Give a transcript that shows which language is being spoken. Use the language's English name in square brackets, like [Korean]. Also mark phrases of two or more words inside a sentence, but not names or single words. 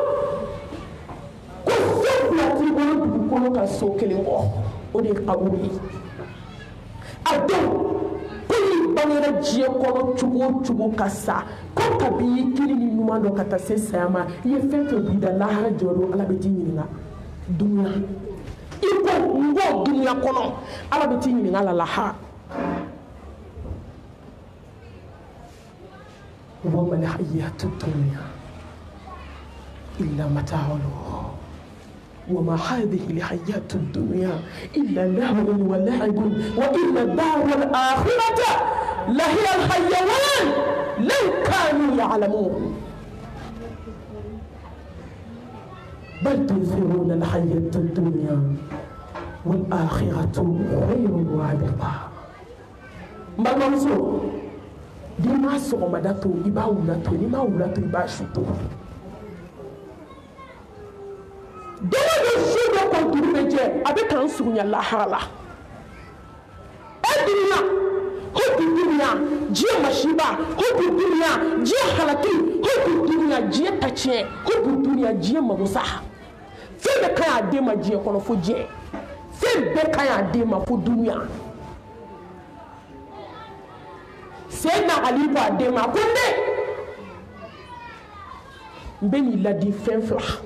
[Bambara] ko fɛn fila t'i bolo dugukolo kan so kelen kɔ o de ye kaburu ye a dɔn ko n'i bangera diɲɛ kɔnɔ cogo o cogo ka sa ko kabi i kiri ni ɲuman dɔ ka taa se saya ma i ye fɛn fɛn b'i da lahara jɔdon ala bɛ t'i ɲininka dunuya i ko n bɔ dunuya kɔnɔ ala bɛ t'i ɲininka la lahara [Arabic] وما الحياة الدنيا إلا متاع الغرور وما هذه الحياة الدنيا إلا لهو ولعب وإن الدار الآخرة لهي الحيوان لو كانوا يعلمون بل تؤثرون الحياة الدنيا والآخرة خير وأبقى ما المنصور [Bambara] di ma sɔgɔmada to i b'a wula to ni ma wula to i b'a su to don o don su dɔ kɔnturu bɛ jɛ a bɛ k'an surunya lahara la dunuya hubu dunuya diɲɛ masiba hubu dunuya diɲɛ halaki hubu dunuya diɲɛ tatiɲɛ hubu dunuya diɲɛ magosa fɛn bɛɛ ka ɲi a den ma diɲɛ kɔnɔ fo diɲɛ fɛn bɛɛ ka ɲi a den ma fo dunuya Seydina Ali ko a den ma ko ne n bɛ n'i ladi fɛn fila